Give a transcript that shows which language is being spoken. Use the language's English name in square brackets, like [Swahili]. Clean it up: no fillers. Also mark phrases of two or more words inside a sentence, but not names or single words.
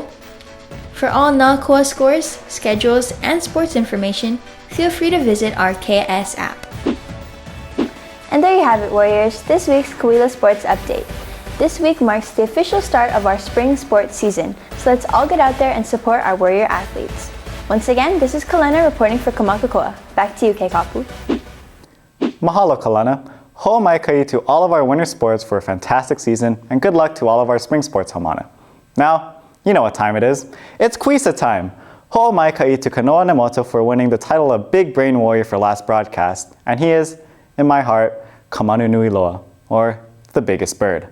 [English] For all Nākoa scores, schedules, and sports information, feel free to visit our KS app. And there you have it, Warriors, this week's Kawila Sports Update. This week marks the official start of our spring sports season, so let's all get out there and support our Warrior athletes. Once again, this is Kalena reporting for Maka Koa. Back to you, Kekapu. Mahalo, Kalena. Ho'omai kai to all of our winter sports for a fantastic season, and good luck to all of our spring sports homana. Now, you know what time it is. It's Kuisa time. Ho'omai kai to Kanoa Nemoto for winning the title of Big Brain Warrior for last broadcast, and he is, in my heart, [Hawaiian] Kamanu Nui Loa, [English] or the biggest bird.